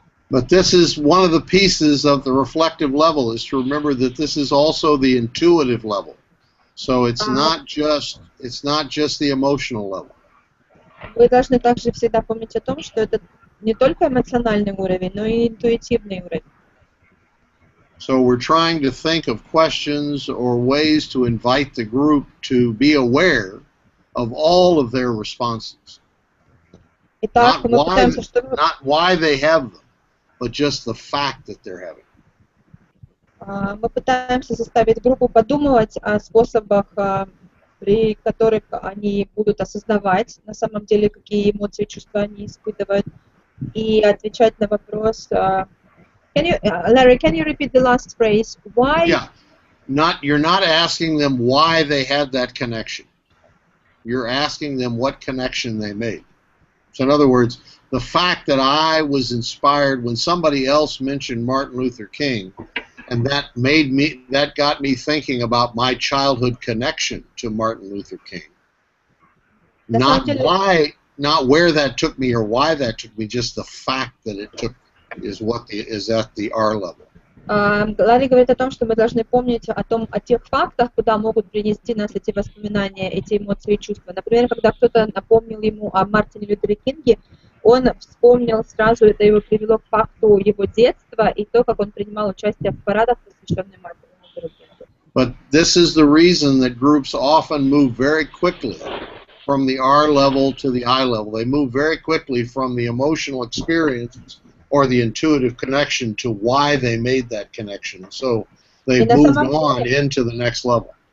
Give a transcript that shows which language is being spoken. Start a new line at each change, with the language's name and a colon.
English: But this is one of the pieces of the reflective level, is to remember that this is also the intuitive level. So it's not just the emotional level.
Russian: Вы должны также всегда помнить о том, что это не только эмоциональный уровень, но и интуитивный уровень.
English: So we're trying to think of questions or ways to invite the group to be aware of all of their responses.
Russian: Итак, мы пытаемся,
English: not why they have them, but just the fact that they're having them.
Russian: Мы пытаемся заставить группу подумать о способах, при которых они будут осознавать на самом деле, какие эмоции и чувства они испытывают, и отвечать на вопрос.
English: Larry, can you repeat the last phrase? Why? Yeah, you're not asking them why they had that connection. You're asking them what connection they made. So in other words, the fact that I was inspired when somebody else mentioned Martin Luther King, and that got me thinking about my childhood connection to Martin Luther King. Not where that took me or why that took me, just the fact that it took is at the R level.
Russian: Ларри говорит о том, что мы должны помнить о тех фактах, куда могут принести нас эти воспоминания, эти эмоции и чувства. Например, когда кто-то напомнил ему о Мартине Лютере Кинге, он вспомнил сразу, это его привело к факту его детства и то, как он принимал участие в парадах, посвященных Мартину Лютеру Кингу.
English: But this is the reason that groups often move very quickly from the R level to the I level. They move very quickly from the emotional experience or the intuitive connection to why they made that connection. So they've moved on into the next level.